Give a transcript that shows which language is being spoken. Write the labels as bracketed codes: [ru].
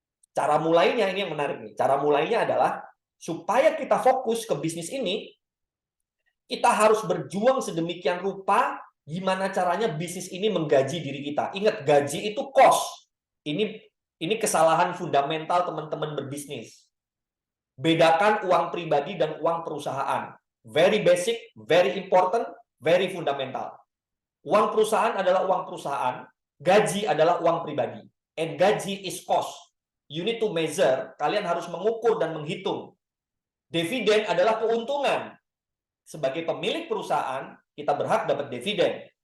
[id] Cara mulainya ini yang menarik nih. Cara mulainya adalah supaya kita fokus ke bisnis ini, kita harus berjuang sedemikian rupa gimana caranya bisnis ini menggaji diri kita. Ingat, gaji itu cost. Ini kesalahan fundamental teman-teman berbisnis. Bedakan uang pribadi dan uang perusahaan. [en] Very basic, very important, very fundamental. [id] Uang perusahaan adalah uang perusahaan, gaji adalah uang pribadi. [en] And gaji is cost. You need to measure, [id] kalian harus mengukur dan menghitung. Dividen adalah keuntungan. Sebagai pemilik perusahaan, kita berhak dapat dividen.